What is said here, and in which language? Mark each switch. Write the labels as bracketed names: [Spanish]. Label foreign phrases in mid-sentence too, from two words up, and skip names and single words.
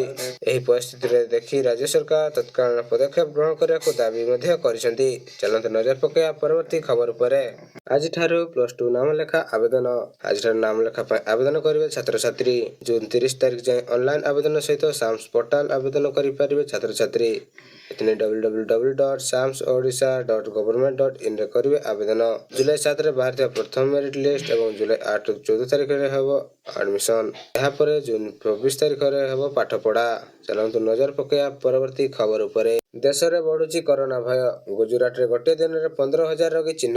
[Odia] ଏହି ପରିସ୍ଥିତିରେ ଦେଖି ରାଜ୍ୟ ସରକାର ତତ୍କାଳୀନ ପଦକ୍ଷେପ ଗ୍ରହଣ କରିବାକୁ ଦାବି ମଧ୍ୟ କରିଛନ୍ତି। ଚାଲନ୍ତୁ ନଜର ପକାଇବା ପରବର୍ତ୍ତୀ ଖବର ଉପରେ। ଆଜିଠାରୁ +2 ନାମଲେଖା ଆବେଦନ। ଆଜିଠାରୁ ନାମଲେଖା ପାଇଁ ଆବେଦନ କରିବେ ଛାତ୍ରଛାତ୍ରୀ। ଜୁନ୍ 30 ତାରିଖ ଯାଏଁ ଅନଲାଇନ୍ ଆବେଦନ ସହିତ ସାମ୍ସ ପୋର୍ଟାଲ ଆବେଦନ କରିପାରିବେ ଛାତ୍ରଛାତ୍ରୀ। ଏଥିନେଇ www.samsodisha.government.in ରେ କରିବେ ଆବେଦନ। ଜୁଲାଇ 7ରେ ବାହାରିଥିବା ପ୍ରଥମ [English] merit list [Odia] ଏବଂ ଜୁଲାଇ 8ରୁ 14 ତାରିଖରେ ହେବ ଆଡମିସନ। ଏହାପରେ ଜୁନ୍ 24 ତାରିଖରେ ହେବ ପାଠପଢା। ଚାଲନ୍ତୁ ନଜର ପକାଇବା ପରବର୍ତ୍ତୀ ଖବର ଉପରେ। ଦେଶରେ ବଢୁଛି କରୋନା ଭୟ। ଗୁଜୁରାଟରେ ଗୋଟିଏ ଦିନରେ 15,000 ରୋଗୀ ଚିହ୍ନଟ।